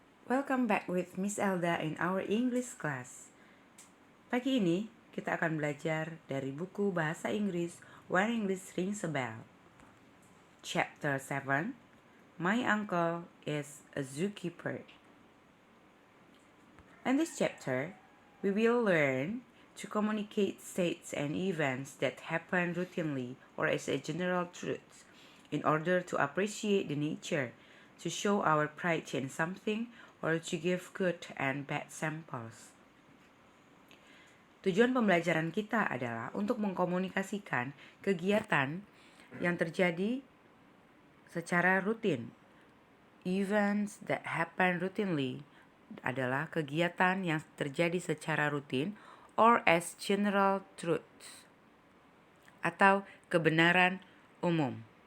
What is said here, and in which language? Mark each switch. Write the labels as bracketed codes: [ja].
[en] Welcome back with Miss Elda in our English class. [id] Pagi ini kita akan belajar dari buku Bahasa Inggris When English Rings a Bell. [en] Chapter 7, My Uncle is a Zookeeper. In this chapter, we will learn to communicate states and events that happen routinely or as a general truth in order to appreciate the nature, to show our pride in something, or to give good and bad samples. [id] Tujuan pembelajaran kita adalah untuk mengkomunikasikan kegiatan yang terjadi secara rutin. [en] Events that happen routinely [id] adalah kegiatan yang terjadi secara rutin [en] or as general truths [id] atau kebenaran umum.